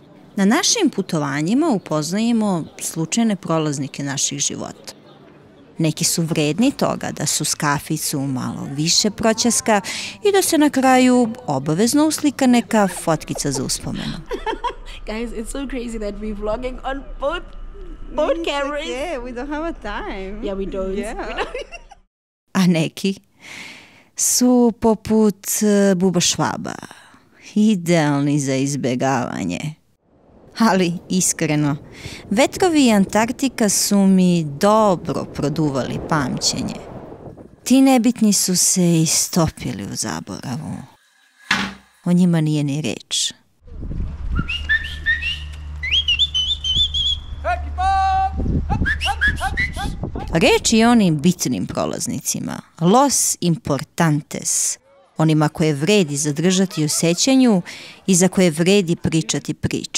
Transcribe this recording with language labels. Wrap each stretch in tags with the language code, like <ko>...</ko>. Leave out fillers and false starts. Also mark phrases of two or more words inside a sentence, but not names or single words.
<sr>Na našim putovanjima upoznajemo slučajne prolaznike naših života. Neki su vredni toga da su s kaficu malo više proćaska i da se na kraju obavezno uslika neka fotkica za uspomenu.</sr> <en>Guys, it's so crazy that we're vlogging on both cameras. Yeah, we don't have a time. Yeah, we don't. Yeah.</en> <sr>A neki su poput Buba Švaba, idealni za izbegavanje. Ali, iskreno, vetrovi i Antarktika su mi dobro produvali pamćenje. Ti nebitni su se istopili u zaboravu. O njima nije ni reč. Reč je onim bitnim prolaznicima,</sr> <es>los importantes,</es> <sr>onima koje vredi zadržati u sećanju i za koje vredi pričati priče.</sr>